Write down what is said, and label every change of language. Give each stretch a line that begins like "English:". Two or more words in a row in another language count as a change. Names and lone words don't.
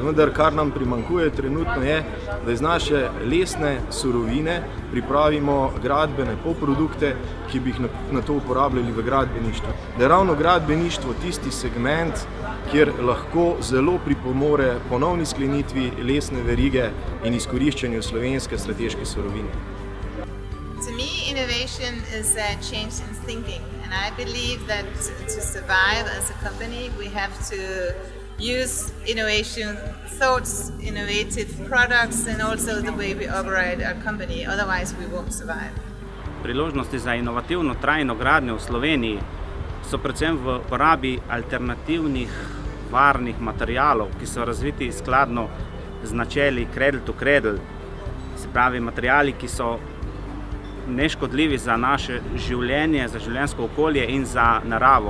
Slovenian: Vendar kar nam primanjkuje trenutno je, da iz naše lesne surovine pripravimo gradbene polprodukte, ki bi jih na to uporabljali v gradbeništvu. Da je ravno gradbeništvo tisti segment, kjer lahko zelo pripomore ponovni sklenitvi lesne verige in izkoriščanju slovenske strateške surovine.
English: To me, innovation innovation is a change in thinking, and I believe that to survive as a company, we have to use innovation thoughts, innovative products, and also the way we operate our company. Otherwise, we won't survive.
Slovenian: Priložnosti za inovativno trajno gradnjo v Sloveniji so predvsem v uporabi alternativnih varnih materialov, ki so razviti skladno z načeli
English: cradle to cradle,
Slovenian: se pravi materiali, ki so neškodljivi za naše življenje, za življenjsko okolje in za naravo.